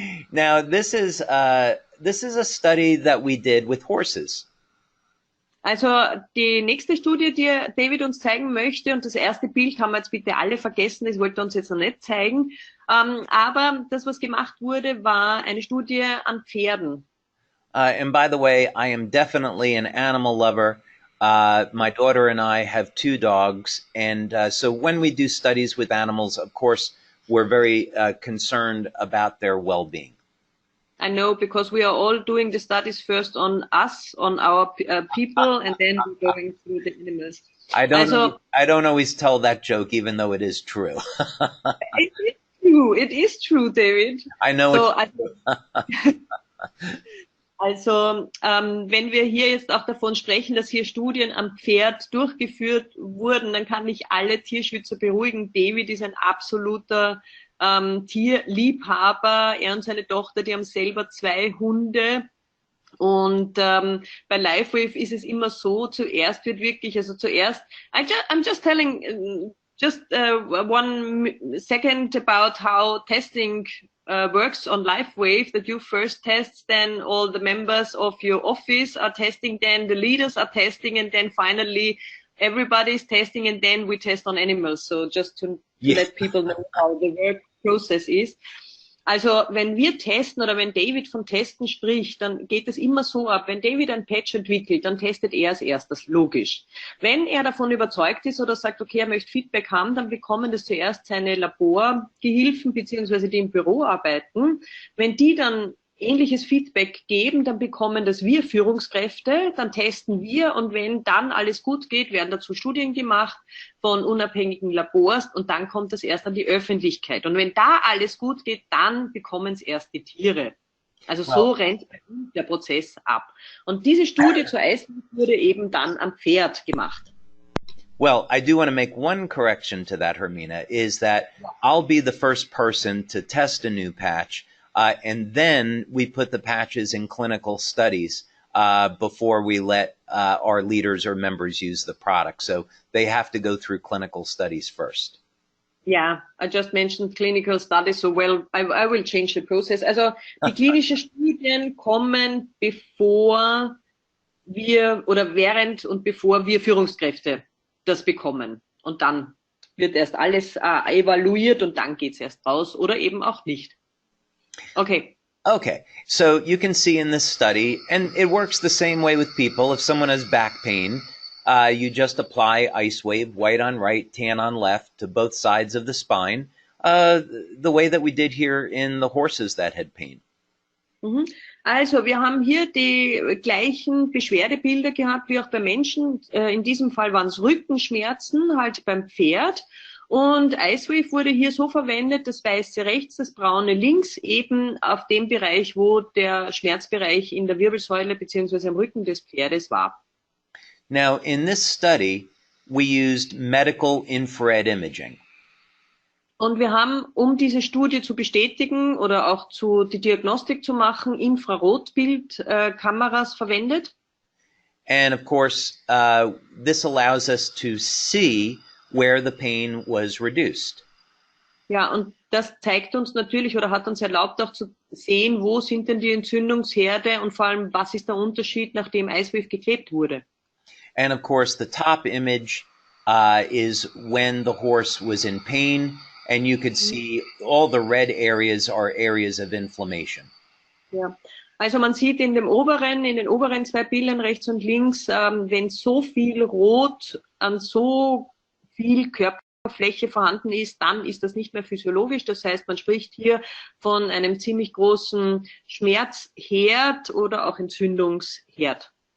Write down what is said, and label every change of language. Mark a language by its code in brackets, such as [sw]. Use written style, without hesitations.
[en] Now, this is a study that we did with horses. [de] Also die nächste Studie, die David uns zeigen möchte, und das erste Bild haben wir jetzt bitte alle vergessen, das wollte er uns jetzt noch nicht zeigen, aber das, was gemacht wurde, war eine Studie an Pferden. [en] And by the way, I am definitely an animal lover. My daughter and I have 2 dogs, and so when we do studies with animals, of course, we're very concerned about their well-being. I know, because we are all doing the studies first on us, on our people, and then we're going through the animals. I don't always tell that joke, even though it is true. It is true. It is true, David. I know so it's true. [de] Also, wenn wir hier jetzt auch davon sprechen, dass hier Studien am Pferd durchgeführt wurden, dann kann ich alle Tierschützer beruhigen. David ist ein absoluter Tierliebhaber. Er und seine Tochter, die haben selber 2 Hunde. Und bei LifeWave ist es immer so, zuerst wird wirklich, also zuerst, [en] I'm just telling, just 1 second about how testing works on LiveWave, that you first test, then all the members of your office are testing, then the leaders are testing, and then finally everybody's testing, and then we test on animals. So just to let people know how the work process is. [de] Also wenn wir testen oder wenn David von Testen spricht, dann geht es immer so ab, wenn David ein Patch entwickelt, dann testet er als erstes, logisch. Wenn er davon überzeugt ist oder sagt, okay, er möchte Feedback haben, dann bekommen das zuerst seine Laborgehilfen beziehungsweise die im Büro arbeiten. Wenn die dann ähnliches Feedback geben, dann bekommen das wir Führungskräfte, dann testen wir und wenn dann alles gut geht, werden dazu Studien gemacht von unabhängigen Labors und dann kommt das erst an die Öffentlichkeit. Und wenn da alles gut geht, dann bekommen es erst die Tiere. Also so rennt bei uns der Prozess ab. Und diese Studie zur Eiswurf wurde eben dann am Pferd gemacht. [en] Well, I do want to make one correction to that, Hermina, is that I'll be the first person to test a new patch. And then we put the patches in clinical studies before we let our leaders or members use the product. So they have to go through clinical studies first. Yeah, I just mentioned clinical studies, so well, I will change the process. [de] Also die klinischen Studien kommen bevor wir oder während und bevor wir Führungskräfte das bekommen. Und dann wird erst alles evaluiert und dann geht's erst raus oder eben auch nicht. [en] Okay. Okay, so you can see in this study, and it works the same way with people. If someone has back pain, you just apply IceWave, white on right, tan on left, to both sides of the spine, the way that we did here in the horses that had pain. [de] Also, wir haben hier die gleichen Beschwerdebilder gehabt wie auch bei Menschen. In diesem Fall waren es Rückenschmerzen, halt beim Pferd. Und IceWave wurde hier so verwendet, das weiße rechts, das braune links, eben auf dem Bereich, wo der Schmerzbereich in der Wirbelsäule bzw. am Rücken des Pferdes war. [en] Now, in this study, we used medical infrared imaging. [de] Und wir haben, um diese Studie zu bestätigen oder auch die Diagnostik zu machen, Infrarotbildkameras verwendet. [en] And of course, this allows us to see where the pain was reduced. [de] Ja, und das zeigt uns natürlich oder hat uns erlaubt auch zu sehen, wo sind denn die Entzündungsherde und vor allem, was ist der Unterschied, nachdem IceWave geklebt wurde. [en] And of course, the top image is when the horse was in pain, and you could see all the red areas are areas of inflammation. [de] Ja. Also man sieht in den oberen zwei Bildern rechts und links, wenn so viel Rot an so viel Körperfläche vorhanden ist, dann ist das nicht mehr physiologisch. Das heißt, man spricht hier von einem ziemlich großen Schmerzherd oder auch Entzündungsherd.